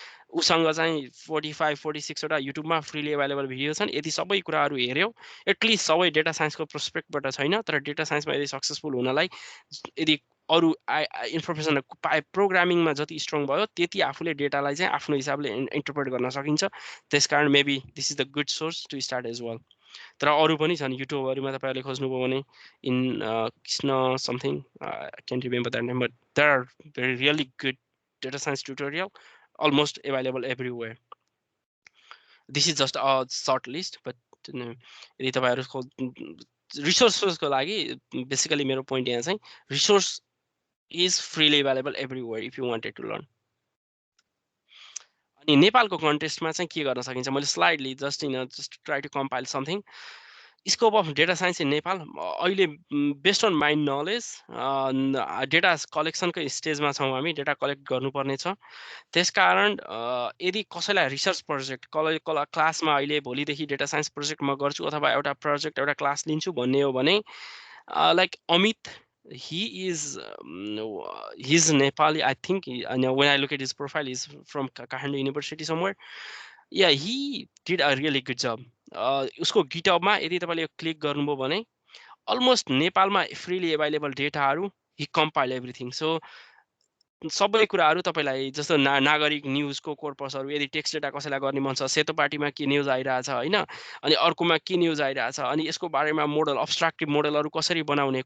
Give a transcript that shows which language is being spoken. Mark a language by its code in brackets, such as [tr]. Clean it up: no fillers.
[ne] उसँग चाहिँ 45-46वटा युट्युबमा फ्रीली एभाइलेबल भिडियो छन्। यदि सबै कुराहरू हेऱ्यौ, एटलिस्ट सबै डेटा साइन्सको पर्सपेक्टबाट छैन, तर डेटा साइन्समा यदि सक्सेसफुल हुनलाई यदि अरू इन्फर्मेसन प्रोग्रामिङमा जति स्ट्रङ भयो त्यति आफूले डेटालाई चाहिँ आफ्नो हिसाबले इन्टरप्रेट गर्न सकिन्छ। [en] त्यसकारण maybe this is the good source to start as well. [ne] तर अरू पनि छन् युट्युबहरूमा, तपाईँहरूले खोज्नुभयो भने [en] In Krishna something can't remember that name, but there are very really good data science tutorial almost available everywhere. This is just a short list, but [ne] यदि तपाईँहरूको रिसोर्सको लागि बेसिकली मेरो पोइन्ट यहाँ चाहिँ [en] Resource is freely available everywhere if you wanted to learn. [ne] अनि नेपालको कन्टेक्स्टमा चाहिँ के गर्न सकिन्छ, मैले slightly [en] Just try to compile something. Scope of data science in Nepal [ne] अहिले [en] based on my knowledge [ne] data कलेक्सनकै स्टेजमा छौँ हामी, डेटा कलेक्ट गर्नुपर्ने छ। त्यसकारण यदि कसैलाई रिसर्च प्रोजेक्ट क्लासमा अहिले भोलिदेखि डेटा साइन्स प्रोजेक्ट म गर्छु अथवा एउटा प्रोजेक्ट एउटा क्लास लिन्छु भन्ने हो भने like Amit, [en] he is he's Nepali, I think. When I look at his profile, he's from Contd University somewhere. Yeah, he did a really good job. [ne] उसको गिटहबमा यदि तपाईँले क्लिक गर्नुभयो भने अलमोस्ट नेपालमा फ्रीली एभाइलेबल डेटाहरू हि कम्पाइल एभ्रिथिङ। सो सबै कुराहरू तपाईँलाई जस्तो नागरिक न्युजको कोर्पसहरू, यदि टेक्स्ट डेटा कसैलाई गर्ने मन छ, सेतो पार्टीमा के न्युज आइरहेछ होइन, अनि अर्कोमा के न्युज आइरहेछ, अनि यसको बारेमा मोडल अब्स्ट्राक्टिभ मोडलहरू कसरी बनाउने।